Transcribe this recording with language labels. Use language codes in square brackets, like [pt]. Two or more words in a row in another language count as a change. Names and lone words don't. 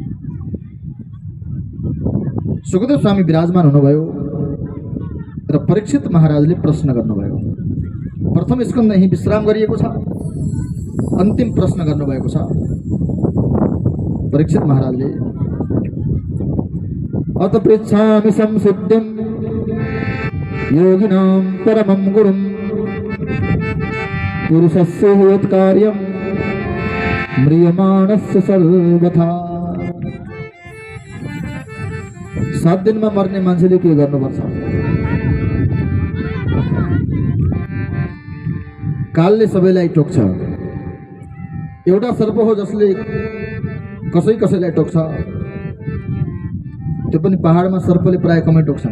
[ne] सुखदेव स्वामी विराजमान हुनुभयो र परीक्षित महाराजले प्रश्न गर्नुभयो प्रथम स्कन्द यही विश्राम गरिएको छ अन्तिम प्रश्न गर्नुभएको छ परीक्षित महाराजले [sa] अत पृच्छामि संसिद्धिं योगिनां परमं गुरुं पुरुषस्य यत्कार्यं म्रियमाणस्य सर्वथा [ne] 7 दिनमा मर्ने मान्छेले के गर्नुपर्छ कालले सबैलाई टोक्छ एउटा सर्प हो जसले कसैलाई टोक्छ त्यो पनि पहाडमा सर्पले प्राय कमै टोक्छन्